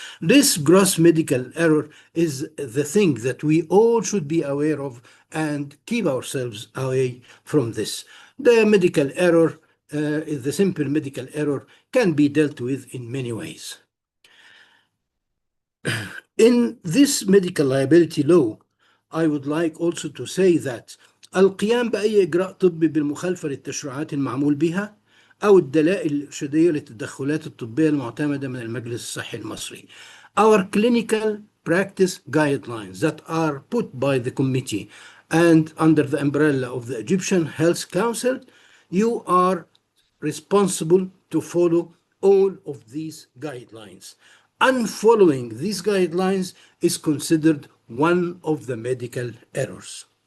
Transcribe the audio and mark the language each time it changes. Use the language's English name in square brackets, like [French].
[English] This gross medical error is the thing that we all should be aware of and keep ourselves away from this. The medical error, the simple medical error, can be dealt with in many ways. In this medical liability law, I would like also to say that [Arabic] القيام بأي إجراء طبي بالمخالفة للتشريعات المعمول بها أو الدلائل الإرشادية للتدخلات الطبية المعتمدة من المجلس الصحي المصري. [English] Our clinical practice guidelines that are put by the committee and under the umbrella of the Egyptian Health Council, you are responsible to follow all of these guidelines. Unfollowing these guidelines is considered one of the medical errors.